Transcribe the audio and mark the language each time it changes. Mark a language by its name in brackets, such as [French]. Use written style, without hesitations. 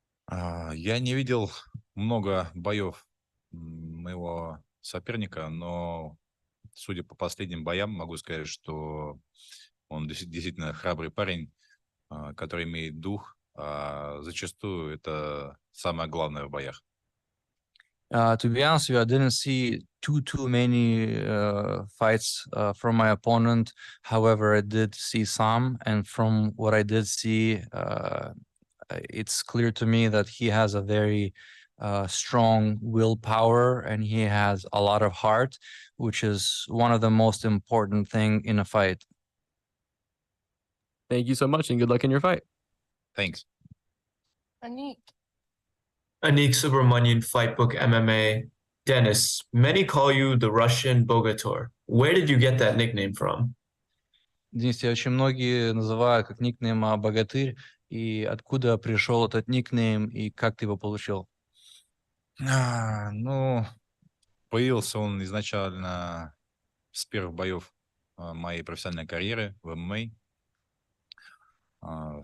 [Russian] Я не видел много боев моего соперника, но судя по последним боям, могу сказать, что он действительно храбрый парень, который имеет дух. Зачастую это самое главное в боях. [English] To be honest with you, I didn't see too many fights from my opponent. However, I did see some, and from what I did see, it's clear to me that he has a very strong willpower and he has a lot of heart, which is one of the most important thing in a fight. Thank you so much and good luck in your fight. Thanks. Anik. Anik Subramanian, Fightbook MMA. Denis, many call you the Russian Bogator. Where did you get that nickname from? [Russian] Денис, тебя очень многие называют как никнейм «Богатырь». И откуда пришел этот никнейм и как ты его получил? Ну, появился он изначально с первых боев моей профессиональной карьеры в ММА.